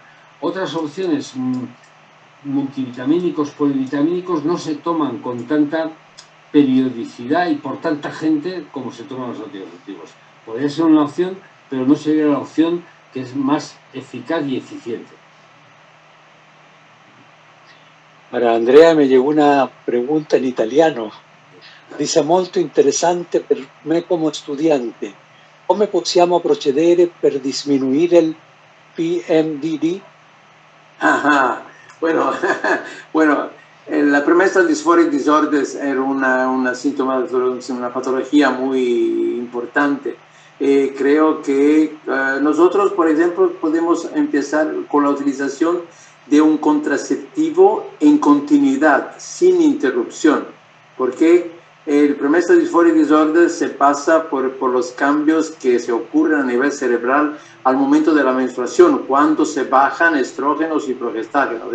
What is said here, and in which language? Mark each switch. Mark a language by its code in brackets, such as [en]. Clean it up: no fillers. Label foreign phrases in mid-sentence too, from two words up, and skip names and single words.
[es] Otras opciones multivitamínicos, polivitamínicos, no se toman con tanta periodicidad y por tanta gente como se toman los anticonceptivos. Podría ser una opción, pero no sería la opción que es más eficaz y eficiente. Para Andrea me llegó una pregunta [it] in italiano. Dice: molto interessante per me come studiante. Come possiamo procedere per diminuire il PMDD? [es] Ajá. Bueno, bueno, la premessa [en] dysphoria disorders [es] era una síntoma, una patología muy importante. Creo que nosotros, por ejemplo, podemos empezar con la utilización de un contraceptivo en continuidad, sin interrupción, porque el premessa [en] dysphoria disorder [es] se pasa por los cambios que se ocurren a nivel cerebral al momento de la menstruación, cuando se bajan estrógenos y progestágenos.